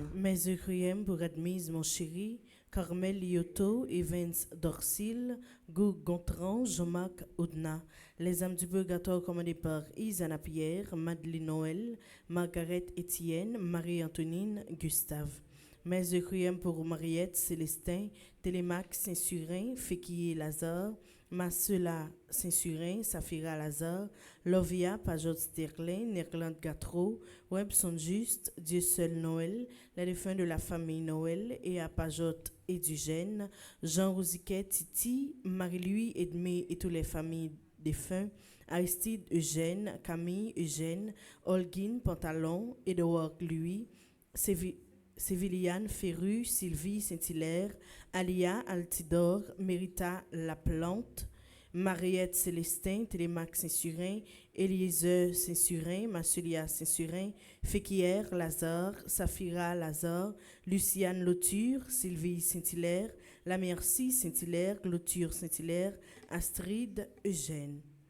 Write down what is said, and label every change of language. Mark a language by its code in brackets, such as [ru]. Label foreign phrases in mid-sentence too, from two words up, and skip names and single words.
[fr] Mes requiem pour admise mon chéri, Carmel Lioto, Evans Dorsil, Gou Gontran, Jean-Marc Oudna. Les âmes du purgatoire commandées par Isana Pierre, Madeleine Noël, Margaret Étienne, Marie-Antonine, Gustave. Mes requiem pour Mariette Célestin, Télémac Saint-Surin, Féquier Lazare, Masela Saint-Surin, Safira Lazare, Lovia Pajot Sterlin, Nerland Gatro, Webson Juste, Dieu seul Noël, les défunts de la famille Noël et à Pajot et Dugène, Jean Rosiquet Titi, Marie-Louis Edmé et toutes les familles défunts, Aristide Eugène, Camille Eugène, Holguine Pantalon, Edouard Louis, Séviliane Ferru, Sylvie Saint-Hilaire, Alia Altidore, Mérita Laplante, Mariette Célestin, Télémac Saint-Surin, Eliezer Saint-Surin, Massulia Saint-Surin, Féquière Lazare, Safira Lazare, Luciane Lauture, Sylvie Saint-Hilaire, La Merci Saint-Hilaire, Clôture Saint-Hilaire, Astrid Eugène.